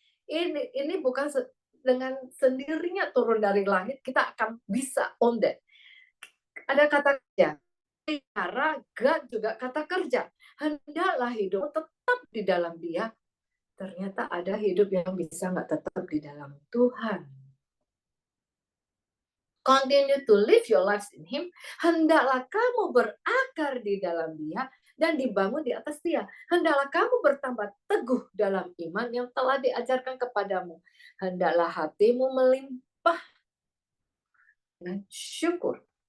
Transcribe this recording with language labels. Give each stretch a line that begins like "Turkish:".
Indonesian: Ini bukan dengan sendirinya turun dari langit, kita akan bisa on that. Ada kata kerja. Cara God juga kata kerja. Hendaklah hidup tetap di dalam Dia. Ternyata ada hidup yang bisa nggak tetap di dalam Tuhan.
English: Continue to live your lives in Him.
Indonesian: Hendaklah kamu berakar di dalam Dia dan dibangun di atas Dia. Hendaklah kamu bertambah teguh dalam iman yang telah diajarkan kepadamu. Hendaklah hatimu melimpah dengan syukur.